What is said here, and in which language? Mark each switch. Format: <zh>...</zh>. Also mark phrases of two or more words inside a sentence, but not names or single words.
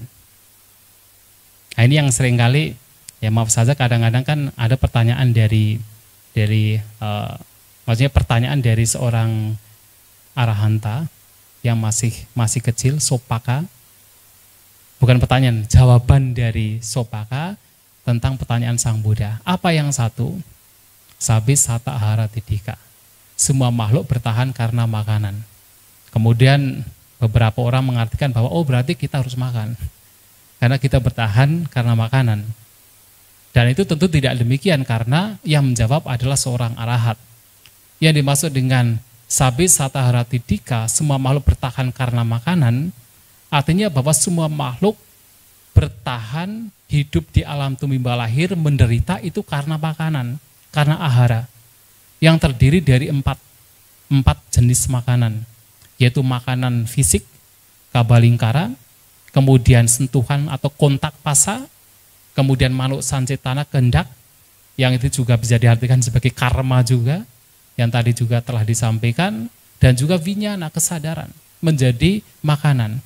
<id>Nah, ini yang seringkali, ya maaf saja kadang-kadang kan ada pertanyaan maksudnya pertanyaan dari seorang arahanta yang masih kecil, Sopaka. Bukan pertanyaan, jawaban dari Sopaka tentang pertanyaan Sang Buddha. Apa yang satu?</id> <pi>Sabi sata ahara tidika.</pi> <id>Semua makhluk bertahan karena makanan. Kemudian beberapa orang mengartikan bahwa berarti kita harus makan. Karena kita bertahan karena makanan. Dan itu tentu tidak demikian karena yang menjawab adalah seorang arahat. Yang dimaksud dengan</id> <pi>sabi sata ahara tidika,</pi> <id>semua makhluk bertahan karena makanan, artinya bahwa semua makhluk bertahan hidup di alam tumimba lahir menderita itu karena makanan. Karena ahara yang terdiri dari empat jenis makanan, yaitu makanan fisik, kabalingkara, kemudian sentuhan atau kontak pasa, kemudian</id> <pi>manuk sancetana</pi> <id>kehendak, yang itu juga bisa diartikan sebagai karma juga, yang tadi juga telah disampaikan, dan juga vinyana, kesadaran, menjadi makanan.</id>